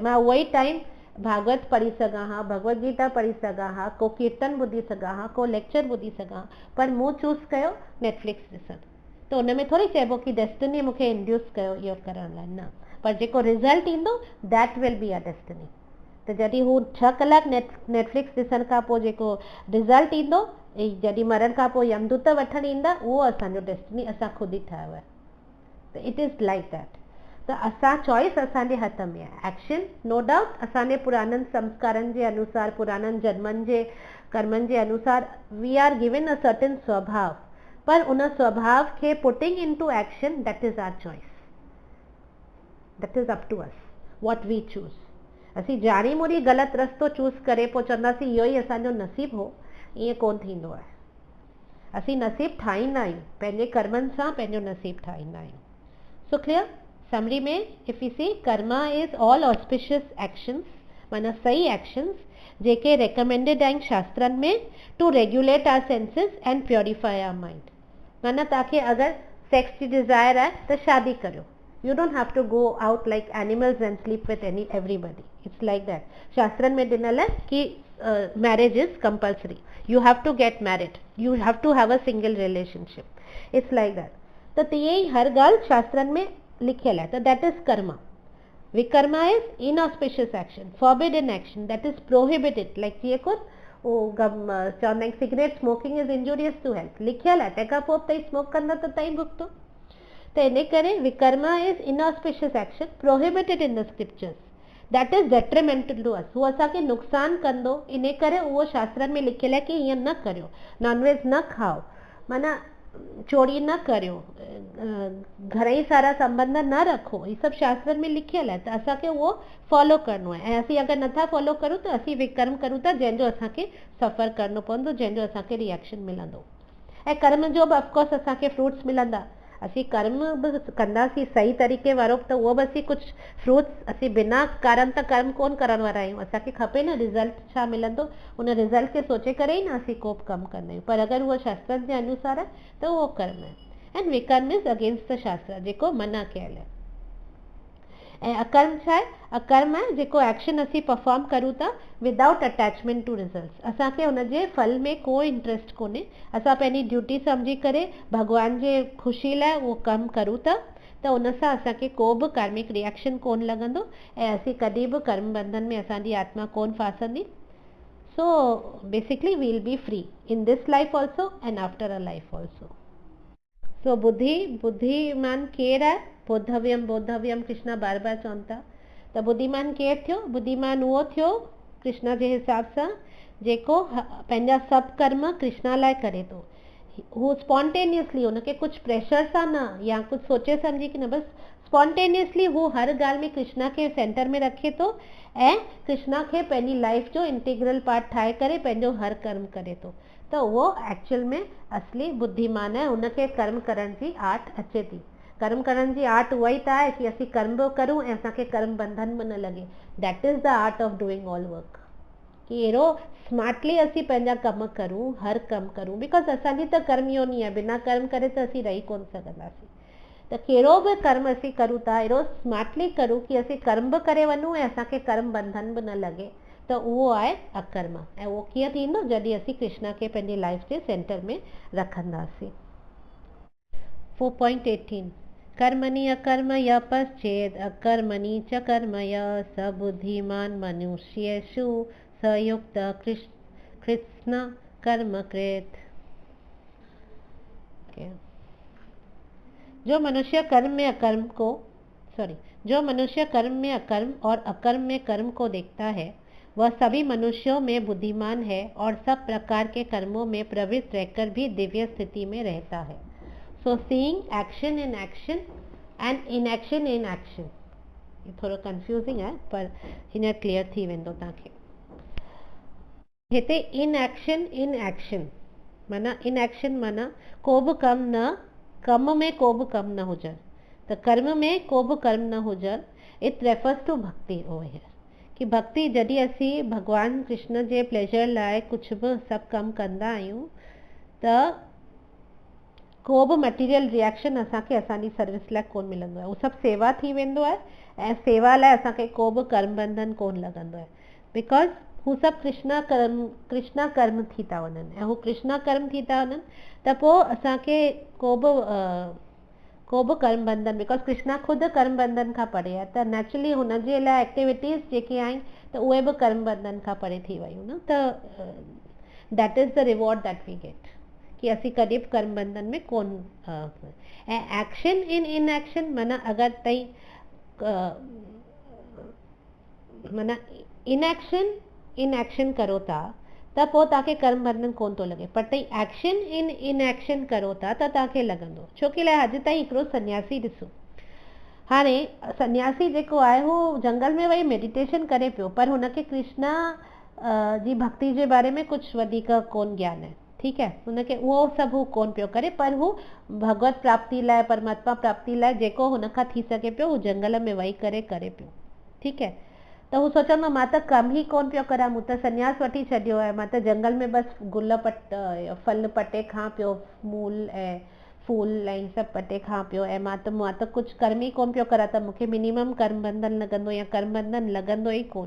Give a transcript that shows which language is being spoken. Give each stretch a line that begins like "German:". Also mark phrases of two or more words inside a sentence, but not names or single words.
Sindhi: मां उहो ई टाइम भागवत पढ़ी सघां हा, भगवत गीता पढ़ी सघां हा, को कीर्तन ॿुधी सघां हा, को लेक्चर ॿुधी सघां, पर मूं चूज़ कयो नेटफ्लिक्स ॾिसणु। त उन में थोरी चइबो कि डेस्टिनी मूंखे इंड्यूस कयो इहो करण लाइ, न, पर जेको रिज़ल्ट ईंदो
English: that will be a destiny.
Sindhi: त जॾहिं हू 6 कलाक नेटफ्लिक्स ॾिसण खां पोइ जेको रिज़ल्ट ईंदो, जॾहिं मरण खां पोइ यमदूत वठण ईंदा, उहो असांजो डेस्टिनी असां ख़ुदि ई ठाहियो आहे।
English: त it is like that.
Sindhi: त असां चॉइस असांजे हथ में आहे।
English: action no doubt
Sindhi: असांजे पुराणनि संस्कारनि जे अनुसार,
English: पुराणनि जन्मनि जे कर्मनि जे अनुसार we are given a certain
Sindhi: स्वभाव, पर उन स्वभाव खे
English: putting into action that is our choice, that is up to us what we choose.
Sindhi: असीं जाणी मुड़ी ग़लति रस्तो चूज़ करे पोइ चवंदासीं इहो ई असांजो नसीबु हो, ईअं कोन थींदो आहे। असीं नसीबु ठाहींदा आहियूं, पंहिंजे कर्मनि सां पंहिंजो नसीबु ठाहींदा आहियूं।
English: so clear? summary में if you see, karma is all auspicious actions,
Sindhi: माना सही एक्शंस जेके रेकमेंडेड आहिनि शास्त्रनि में
English: to regulate our senses and purify our mind.
Sindhi: माना तव्हांखे अगरि सेक्स जी डिज़ायर आहे त शादी करियो,
English: you don't have to go out like animals and sleep with everybody, it's like that.
Sindhi: शास्त्रनि में ॾिनल आहे कि
English: मैरिज इज कंपल्सरी, you have to get married, you have to have a single relationship, it's like that.
Sindhi: त तीअं ई हर ॻाल्हि शास्त्रनि में लिखियल आहे, त
English: दैट इज़ कर्मा। vikarma is inauspicious action, forbidden action, that is prohibited, like
Sindhi: जीअं को चवंदा आहिनि
English: cigarette smoking is injurious to health,
Sindhi: लिखियल आहे, तंहिंखां पोइ तव्हीं स्मोक कंदा त तव्हीं भुगतो। त इन करे
English: vikarma is inauspicious action prohibited in the scriptures, that is detrimental to us,
Sindhi: उहो असांखे नुक़सानु कंदो, इन करे उहो शास्त्रनि में लिखियल आहे कि हीअं न करियो, नॉनवेज न खाओ, माना चोरी न करियो, घणेई सारा संबंध न रखो, ही सभु शास्त्रनि में लिखियल आहे। त असांखे उहो फॉलो करिणो आहे ऐं असीं अगरि नथा फॉलो करूं त असीं विकर्म करूं था, जंहिंजो असांखे सफ़र करिणो पवंदो, जंहिंजो असांखे रिएक्शन मिलंदो। ऐं कर्म जो बि ऑफकोर्स असांखे फ्रूट्स मिलंदा, असीं कर्म बि कंदासीं सही तरीक़े वारो, त उहो बि असीं कुझु फ्रूट्स, असीं बिना कारण त कर्म कोन करण वारा आहियूं, असांखे खपे न रिज़ल्ट छा मिलंदो, उन रिज़ल्ट खे सोचे करे ई न असीं को बि कमु कंदा आहियूं। पर अगरि उहो शास्त्रनि जे अनुसार आहे त उहो कर्म आहे।
English: and vikarma is against the shastra,
Sindhi: जेको मना कयल आहे। ऐं अकर्म छा आहे? अकर्म आहे जेको एक्शन असीं परफॉर्म करूं था
English: विदाउट अटैचमेंट टू रिज़ल्ट्स,
Sindhi: असांखे हुनजे फल में को इंट्रस्ट कोन्हे, असां पंहिंजी ड्यूटी सम्झी करे भॻवान जे ख़ुशी लाइ उहो कमु करूं था, त उन सां असांखे को बि
English: कार्मिक रिएक्शन
Sindhi: कोन लॻंदो ऐं असीं कॾहिं बि कर्म बंधन में असांजी आत्मा कोन फासंदी।
English: so basically we will be free in this life also and after a life also.
Sindhi: सो बुद्धिमान केरु आहे?
Sanskrit: बोधव्यम बोधव्यम,
Sindhi: कृष्णा बार बार चवनि था। त बुद्धिमान केरु थियो? बुद्धिमान उहो थियो कृष्णा जे हिसाब सां जेको पंहिंजा सभु कर्म कृष्णा लाइ करे थो, हू स्पॉन्टेनियसली, हुनखे कुझु प्रेशर सां न, या कुझु सोचे सम्झी कि न, बसि स्पॉन्टेनियसली हू हर ॻाल्हि में कृष्णा खे सेंटर में रखे थो ऐं कृष्णा खे पंहिंजी लाइफ जो
English: इंटीग्रल पार्ट
Sindhi: ठाहे करे पंहिंजो हर कर्म करे थो, त उहो एक्चुअल में असली बुद्धिमान आहे। उनखे कर्म करण जी आर्ट अचे थी। कर्म करण जी आर्ट उहा ई त आहे कि असीं कर्म बि करूं ऐं असांखे कर्म बंधन बि न लॻे।
English: that is the art of doing all work,
Sindhi: कि अहिड़ो स्मार्टली असीं पंहिंजा कम करूं, हर कमु करूं, बिकॉज असांजी त कर्म योनी आहे, बिना कर्म करे त असीं रही कोन सघंदासीं। त कहिड़ो बि कर्म असीं करूं था अहिड़ो स्मार्टली करूं कि असीं कर्म बि करे वञूं ऐं असांखे कर्म बंधन बि न लॻे, त उहो आहे अकर्म। ऐं उहो कीअं थींदो, जॾहिं असीं कृष्णा खे पंहिंजी लाइफ जे सेंटर में रखंदासीं।
Sanskrit: 4.18 कर्मणि अकर्म य पश्चेद अकर्मणि च कर्म य स बुद्धिमान मनुष्येषु स युक्त कृष्ण कर्म कृत।
Hindi: जो मनुष्य कर्म में अकर्म और अकर्म में कर्म को देखता है, वह सभी मनुष्यों में बुद्धिमान है और सब प्रकार के कर्मों में प्रवृत्त रहकर भी दिव्य स्थिति में रहता है।
English: so seeing action in action and inaction in action एंड इनएक्शन इन एक्शन,
Hindi: ये थोड़ा कंफ्यूजिंग है पर
Sindhi: हिन क्लियर थी वेंदो तव्हांखे। हिते
English: इन एक्शन
Sindhi: माना
English: इन एक्शन
Sindhi: माना को बि कम में को बि कम न हुजनि, त कर्म में को बि कर्म न हुजनि।
English: इट रेफर्स टू भक्ति ओवर हियर,
Sindhi: कि भक्ति जॾहिं असीं भगवान कृष्ण जे प्लेजर लाइ कुझु बि सभु कमु कंदा आहियूं त को बि
English: मटीरियल रिएक्शन
Sindhi: असांखे असांजी सर्विस लाइ कोन मिलंदो आहे, उहो सभु सेवा थी वेंदो आहे ऐं सेवा लाइ असांखे को बि कर्म बंधन कोन लॻंदो आहे, बिकॉज हू सभु कृष्णा कर्म थी था वञनि ऐं हू कृष्णा कर्म थी था वञनि, त पोइ असांखे को बि कर्म बंधन, बिकॉज कृष्णा ख़ुदि कर्म बंधन खां परे आहे, त नेचुरली हुनजे लाइ एक्टिविटीज़ जेके आहिनि त उहे बि कर्म बंधन खां परे थी वियूं न, त
English: दैट इज़ द रिवॉर्ड दैट वी गेट,
Sindhi: कि असीं कॾहिं बि कर्म बंधन में कोन। ऐं
English: एक्शन इन एक्शन
Sindhi: माना अगरि तई माना
English: इन एक्शन
Sindhi: करो था त पोइ तव्हांखे कर्म बंधन कोन थो लॻे, पर तई
English: एक्शन इन एक्शन
Sindhi: करो था त तव्हांखे लॻंदो। छो कि अॼु ताईं हिकिड़ो सन्यासी ॾिसो, हाणे सन्यासी जेको आहे हू जंगल में वही मेडिटेशन करे पियो, पर हुनखे कृष्णा जी भक्ति जे बारे में कुझु वधीक कोन ज्ञान आहे, ठीकु आहे, हुनखे उहो सभु हू कोन पियो करे, पर हू भगवत प्राप्ति लाइ परमात्मा प्राप्ति लाइ जेको हुनखां थी सघे पियो हू जंगल में वेही करे पियो, ठीकु आहे। त हू सोचंदो मां त कम ई कोन पियो करां, मूं त सन्यास वठी छॾियो आहे, मां त जंगल में बसि फल पटे खां पियो, मूल ऐं फूल ऐं सभु पटे खां पियो, ऐं मां त कुझु कर्म ई कोन पियो करां, त मूंखे मिनिमम कर्म बंधन लॻंदो या कर्म बंधन लॻंदो ई कोन।